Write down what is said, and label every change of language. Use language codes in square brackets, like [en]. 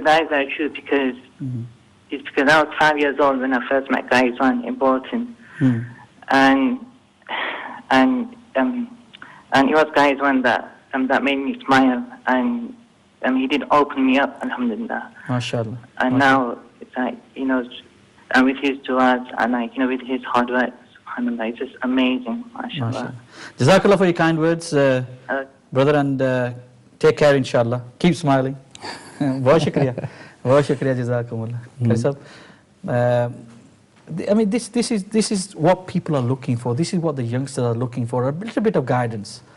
[en] That is very true because it's because I was 5 years old when I first met Qari Rizwan in Bolton, and it was Qari Rizwan that made me smile, and he did open me up, alhamdulillah. MashaAllah. And now it's like and with his du'as and with his hard work, subhanallah, it's just amazing, mashallah. Jazakallah for your kind words, brother, and take care, inshallah. Keep smiling. [hi] बहुत शुक्रिया जज़ाकुमुल्लाह। [en] Qari Sahib, this is what people are looking for. This is what the youngsters are looking for. A little bit of guidance.